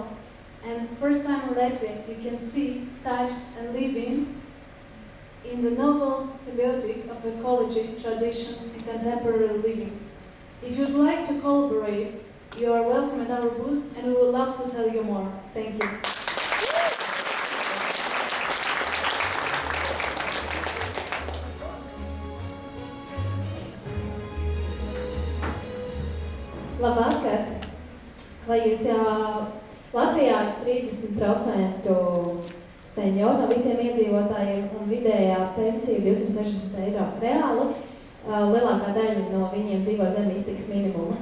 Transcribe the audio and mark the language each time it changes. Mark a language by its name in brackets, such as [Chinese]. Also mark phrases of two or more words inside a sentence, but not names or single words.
[English] And first time in Latvia, you can see, touch and live in the novel symbiotic of ecology, traditions and contemporary living. If you'd like to collaborate, you are welcome at our booth and we would love to tell you more. Thank you. [Latvian] Labvakar! Vai jūs Latvijā 30% senioru no visiem iedzīvotājiem un vidējā pensija 260 eiro reāli, lielākā daļa no viņiem dzīvo zem iztikas minimuma.